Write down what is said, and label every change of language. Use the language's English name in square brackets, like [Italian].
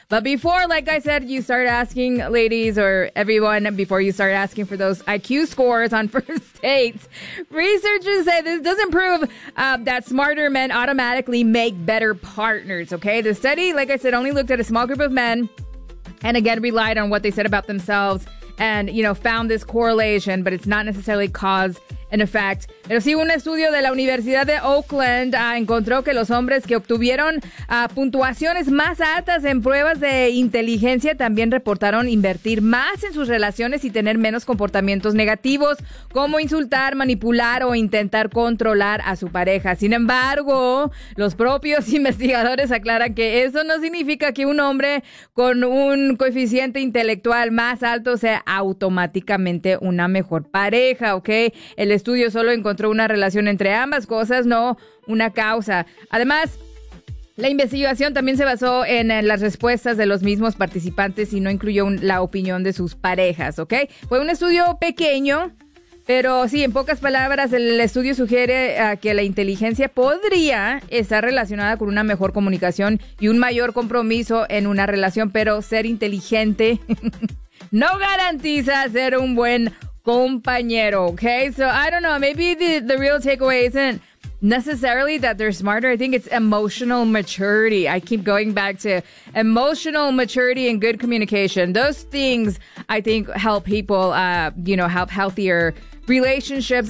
[English] But before, like I said, you start asking, ladies, or everyone, before you start asking for those IQ scores on first dates, researchers say this doesn't prove that smarter men automatically make better partners, okay? The study, like I said, only looked at a small group of men and, again, relied on what they said about themselves. And, you know, found this correlation, but it's not necessarily cause and effect. [Spanish] Pero sí, un estudio de la Universidad de Oakland encontró que los hombres que obtuvieron puntuaciones más altas en pruebas de inteligencia también reportaron invertir más en sus relaciones y tener menos comportamientos negativos, como insultar, manipular o intentar controlar a su pareja. Sin embargo, los propios investigadores aclaran que eso no significa que un hombre con un coeficiente intelectual más alto sea automáticamente una mejor pareja, ¿ok? El estudio solo encontró una relación entre ambas cosas, no una causa. Además, la investigación también se basó en las respuestas de los mismos participantes y no incluyó la opinión de sus parejas, ¿ok? Fue un estudio pequeño, pero sí, en pocas palabras, el estudio sugiere que la inteligencia podría estar relacionada con una mejor comunicación y un mayor compromiso en una relación, pero ser inteligente no garantiza ser un buen compañero, okay? [English] So, I don't know, maybe the real takeaway isn't necessarily that they're smarter. I think it's emotional maturity. I keep going back to emotional maturity and good communication. Those things, I think, help people, you know, have healthier relationships.